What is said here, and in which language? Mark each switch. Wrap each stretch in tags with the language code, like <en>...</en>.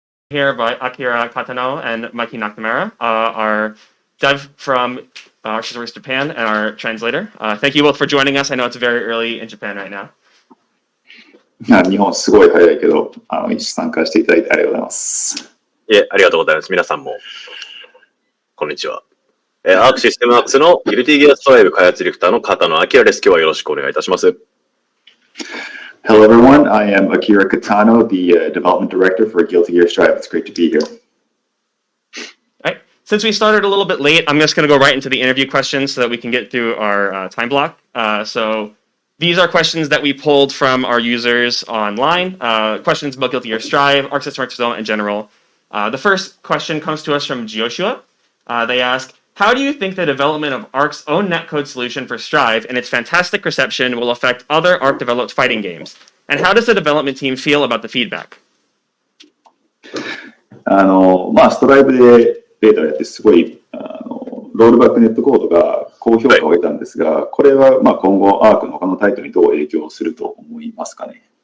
<en>Here by Akira Katano and Mikey Nakamura, our dev from Shizori's Japan and our translator. Thank you both for joining us. I know it's very early in Japan right now.</en> <ja>日本すごい早いけど、一緒参加していただいてありがとうございます。いえ、ありがとうございます。皆さんも、こんにちは。アークシステムワークスのギルティギアストライブ開発ディレクターの片野明です。今日はよろしくお願いいたします。</ja> <en>Hello everyone, I am Akira Katano, the development director for Guilty Gear Strive. It's great to be here. All right. Since we started a little bit late, I'm just going to go right into the interview questions so that we can get through our time block. So these are questions that we pulled from our users online. Questions about Guilty Gear Strive, Arc System Development in general. The first question comes to us from Joshua. They ask, how do you think the development of Arc's own netcode solution for Strive and its fantastic reception will affect other Arc-developed fighting games? And how does the development team feel about the feedback?</en> <ja>ストライブでベータやってすごいロールバックネットコードが高評価を得たんですが、これは今後アークの他のタイトルにどう影響すると思いますかね。</ja>